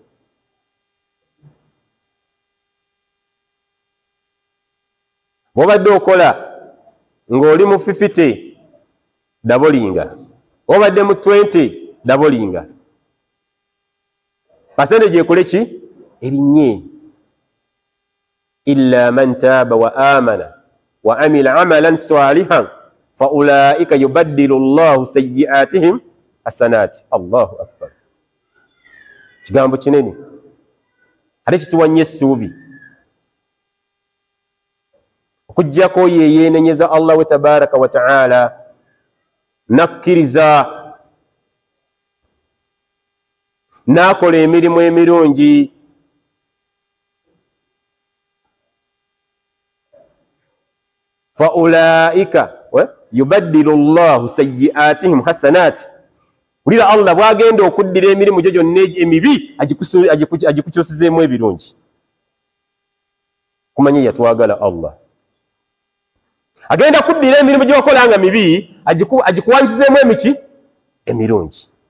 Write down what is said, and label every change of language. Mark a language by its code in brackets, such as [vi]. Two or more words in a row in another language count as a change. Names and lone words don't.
[lg] Bw'obadde okola ng'oli mu 50 dabolinga, obadde mu 20 dabolinga, percentage ekole ki? Erinnye. [ar] إلا من تاب وآمن وعمل عملا صالحا فأولئك يبدل الله سيئاتهم حسنات. الله أكبر. [lg] Kigambo kinene ate kituwanye essuubi okuggyako yeyenenyeza Allah we [ar] تبارك وتعالى [lg] nakkiriza n'akola emirimu emirungi. [ar] فأولئك يبدل الله سيئاتهم حسنات. [lg] Ulira Allah bwagenda okuddira emirimu gyo gyonna emibi agikukyusizeemu ebirungi. Kumanye yatwagala Allah. Agenda kuddira emirimu gy'okola nga mibi agikuwanisizeemu emiki? Emirungi.